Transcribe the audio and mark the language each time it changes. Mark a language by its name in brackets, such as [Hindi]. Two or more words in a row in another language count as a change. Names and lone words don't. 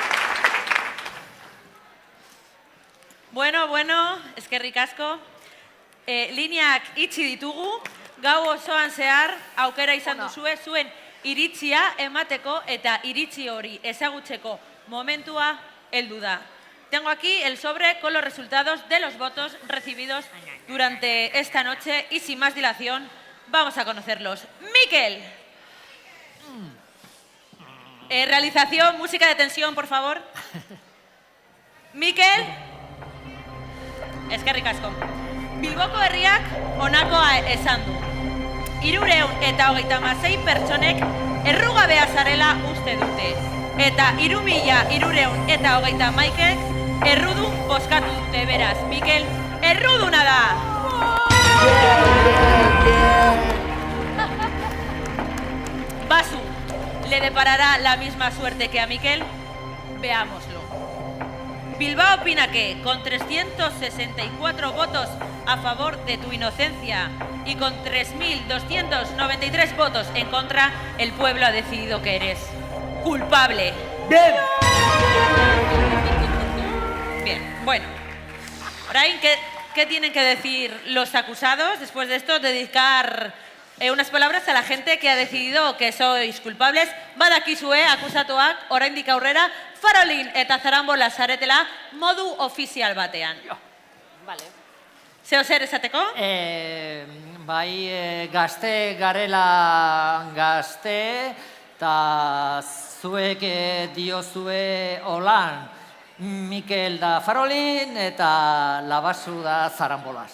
[Basque] Bueno, eskerrik asko. lineak itxi ditugu, gau osoan zehar aukera izan duzue zuen iritzia emateko eta iritzi hori ezagutzeko momentua heldu da. [Spanish] Tengo aquí el sobre con los resultados de los votos recibidos durante esta noche y sin más dilación vamos a conocerlos. Mikel. Realización, música de tensión, por favor. [Basque] Mikel. Eskerrik asko. Bilboko herriak honakoa esan du. 336 pertsonek errugabea zarela uste dute. Eta 3.331ek errudun bozkatu dute, beraz. Mikel, erruduna da! [Spanish] Basu, ¿le deparará la misma suerte que a Mikel? Veámoslo. Bilbao opina que, con 364 votos a favor de tu inocencia y con 3.293 votos en contra, el pueblo ha decidido que eres culpable. Bien. Bien, bueno. Orain, ¿qué tienen que decir los acusados después de esto? Dedicar unas palabras a la gente que ha decidido que sois culpables. [Basque] Badakizue akusatuak oraindik aurrera farolin eta zarambola zaretela modu ofizial batean. [Spanish] Vale. [Basque] Zeo zer esateko? Bai, gazte garela gazte, eta zuek diozue holan, Mikel da farolin eta Labasu da zarambolaz.